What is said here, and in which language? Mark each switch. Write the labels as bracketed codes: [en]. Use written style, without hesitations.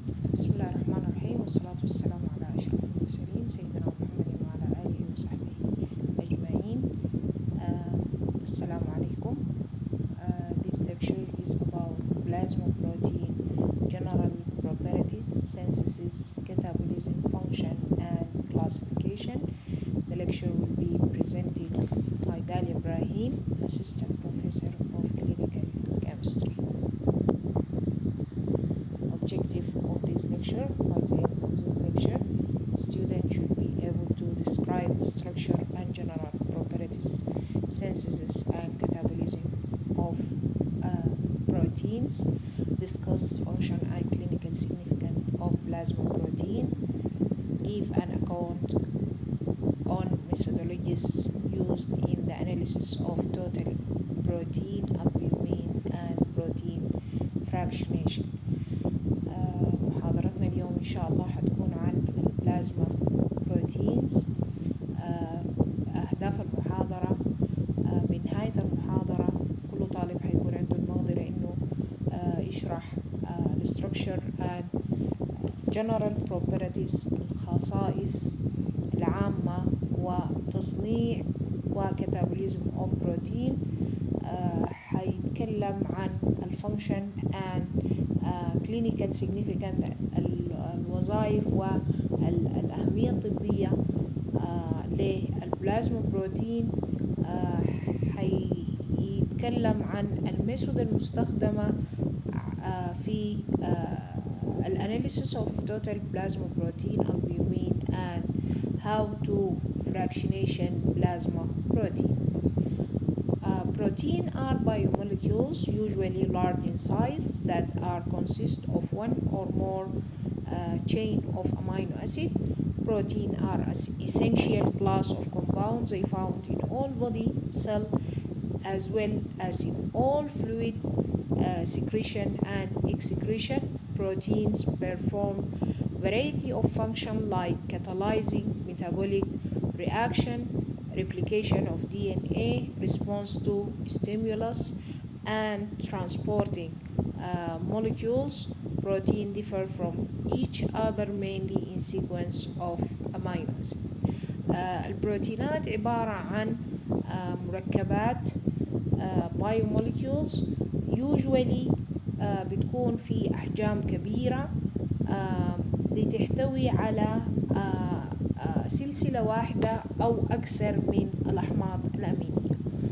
[ar] والصلاة والسلام على أشرف المرسلين سيدنا محمد وعلى آله وصحبه أجمعين. السلام عليكم. [en] This lecture is about plasma protein, general properties, synthesis, catabolism, function, and classification. The lecture will be presented by Dalia Ibrahim, Assistant Professor of Clinical Chemistry. Objective of this lecture: by the end of this lecture, the student should be able to describe the structure and general properties, synthesis and catabolism of proteins, discuss function and clinical significance of plasma protein, give an account on methodologies used in the analysis of total protein, albumin, and protein fractionation. [ar] محاضرتنا اليوم إن شاء الله حتكون عن البلازما بروتينز. أهداف المحاضرة: بنهاية المحاضرة كل طالب حيكون عنده المقدرة إنه يشرح [en] structure and general properties، [ar] الخصائص العامة وتصنيع وكتابوليزم [en] of protein. [ar] حيتكلم عن الفانكشن [en] and clinical significant، [ar] الوظائف والأهمية الطبية للبلازما بروتين. حيتكلم عن الميثود المستخدمة في الاناليسيس [en] of total plasma protein, albumin, and how to fractionation plasma protein. Protein are biomolecules, usually large in size, that are consist of one or more chain of amino acid. Protein are an essential class of compounds. They found in all body cell as well as in all fluid secretion and excretion. Proteins perform variety of function like catalyzing metabolic reaction, replication of DNA, response to stimulus, and transporting molecules. Protein differ from each other mainly in sequence of amino acid. [ar] البروتينات عبارة عن مركبات [en] biomolecules usually [ar] بتكون في أحجام كبيرة، بتحتوي على سلسلة واحدة أو أكثر من الأحماض الأمينية.